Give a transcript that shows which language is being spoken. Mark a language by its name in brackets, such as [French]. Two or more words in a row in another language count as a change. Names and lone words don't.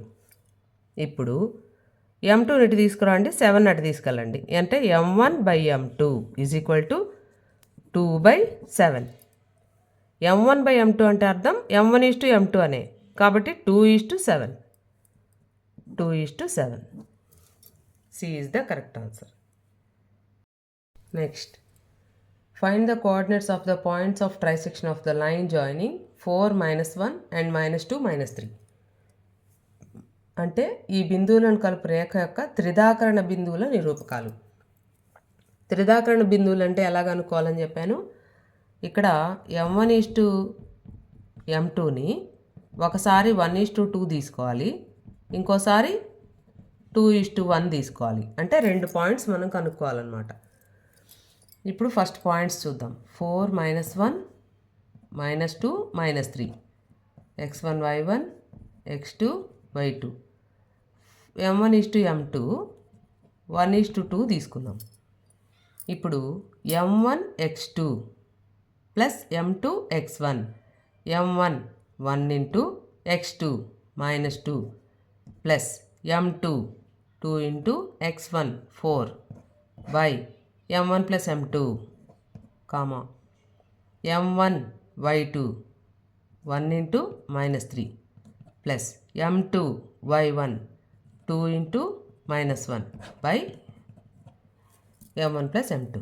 [Telugu] ఇప్పుడు m2 ఇటు తీసుకురండి, 7 అటు తీసుకెళ్ళండి. [English] అంటే m1 by m2 is equal to 2/7. [Telugu] m1 బై m2 అంటే అర్థం m1:m2 అనే, కాబట్టి 2:7. 2:7. [English] C is the correct answer. Next, find the coordinates of the points of trisection of the line joining 4, -1 and -2, -3. [Telugu] అంటే ఈ బిందువులను కలుపు రేఖ యొక్క త్రిదాకరణ బిందువుల నిరూపకాలు. త్రిదాకరణ బిందువులు అంటే ఎలాగ అనుకోవాలని చెప్పాను. ఇక్కడ m1:m2ని ఒకసారి 1:2 తీసుకోవాలి, ఇంకోసారి 2:1 తీసుకోవాలి. అంటే 2 పాయింట్స్ మనం కనుక్కోవాలన్నమాట. ఇప్పుడు [English] first points [Telugu] చూద్దాం. 4, -1, -2, -3, x1, y1, x2, y2. m1:m2 1:2 తీసుకుందాం. [English] ఇప్పుడు m1x2 plus m2x1, m1 1 into x2 -2 plus m2 2 into x1 4 by m1 plus m2 comma m1 y2 1 into -3 plus m2 y1 2 into -1 by m1 plus m2.